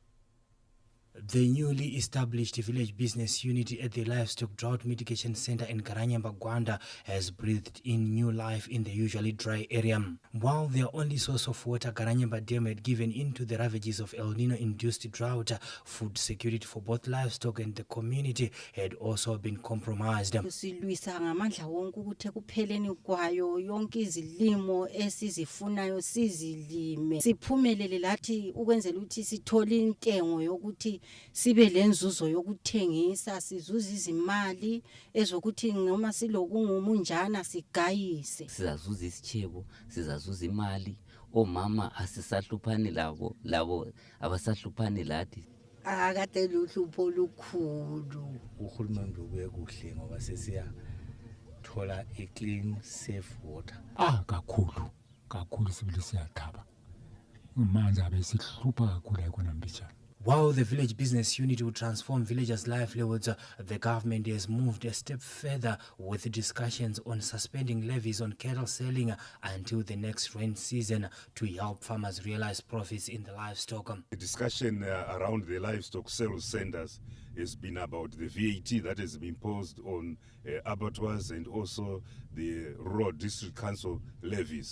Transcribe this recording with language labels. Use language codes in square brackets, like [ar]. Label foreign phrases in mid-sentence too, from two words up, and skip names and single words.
[en] The newly established village business unit at the Livestock Drought Mitigation Center in Karanyamba, Gwanda has breathed in new life in the usually dry area. While their only source of water, Karanyamba Dam, had given into the ravages of El Nino-induced drought, food security for both livestock and the community had also been compromised. [nd] Silwisa ngamandla wonke ukuthi ekupheleni kwayo yonke izilimo esizifunayo sizilime siphumelele lathi ukwenzela ukuthi sithole intengo yokuthi sibe lenzuzo yokuthengisa sizuza izimali ezokuthi noma silokungumunjana sigayise sizazuza isichebo sizazuza imali omama asisahluphani labo abasahluphani lathi akade luhlupho lukhulu uhulumende ubuye kuhle ngoba sesiyathola [en] clean safe water [nd] kakhulu sibili siyathaba manje abesihlupha kakhulu ekona mbijana. [en] While the village business unit will transform villagers' livelihoods, the government has moved a step further with discussions on suspending levies on cattle selling until the next rain season to help farmers realize profits in the livestock. The discussion around the livestock sales centers has been about the VAT that has been imposed on abattoirs and also the rural district council levies.